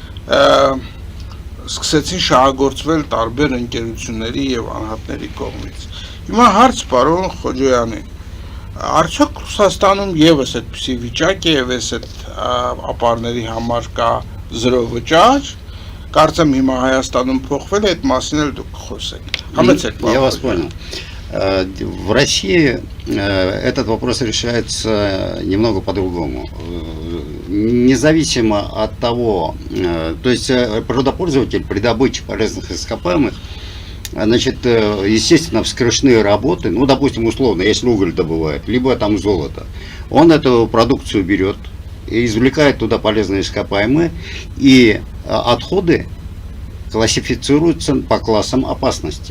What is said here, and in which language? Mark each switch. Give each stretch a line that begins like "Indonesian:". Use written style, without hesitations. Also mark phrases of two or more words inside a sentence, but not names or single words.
Armenian: սկսեցին շահագործվել տարբեր ընկերությունների եւ անհատների կողմից։ Հիմա հարց պարոն Խոջոյանի, արդյոք Ռուսաստանում եւս այդպիսի վիճակ է եւ այս ապարների համար կա 0 վճար Կարծեմ հիմա Հայաստանում փոխվել է այդ մասին էլ դուք խոսեք։ Համեցեք։
Russian: Я вас понял. В России этот вопрос решается немного по-другому. независимо от того, то есть природопользователь при добыче полезных ископаемых, значит, естественно, вскрышные работы, ну, допустим, условно, если уголь добывает, либо там золото, он эту продукцию берет и извлекает туда полезные ископаемые, и отходы классифицируются по классам опасности.